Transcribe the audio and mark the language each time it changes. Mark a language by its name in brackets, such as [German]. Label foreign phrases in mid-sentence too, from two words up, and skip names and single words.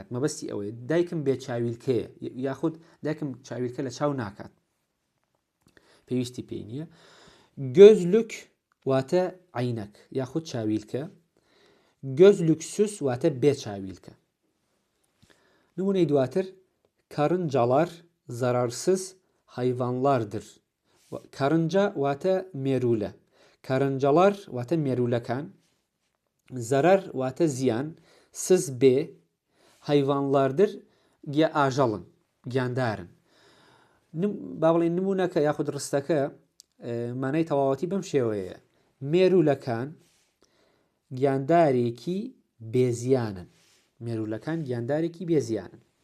[Central Kurdish] مەبەستی ئەوەیە دایکم بێ چاویلکەیە، یاخود دایکم چاویلکە لە چاو ناکات، پێویستی پێی نییە. گۆزلوک واتە عینەک یاخود چاویلکە، [Turkish] gözlük süz [Central Kurdish] واتە بێ چاویلکە. نمونەی دواتر [Turkish] karıncalar zararsız hayvanlardır. [Central Kurdish] Karınca واتە مێرولە، karıncalar واتە مێرولەکان، zarar واتە زیان، سز بێ، hayvanlardır ئاژەڵن، گیاندارن. با بڵێن نمونەکە یاخود ڕستەکە مانای تەواوەتی بەم شێوەیە مێرولەکان گیاندارێکی بێزیانن مێرولەکان گیاندارێکی بێزیانن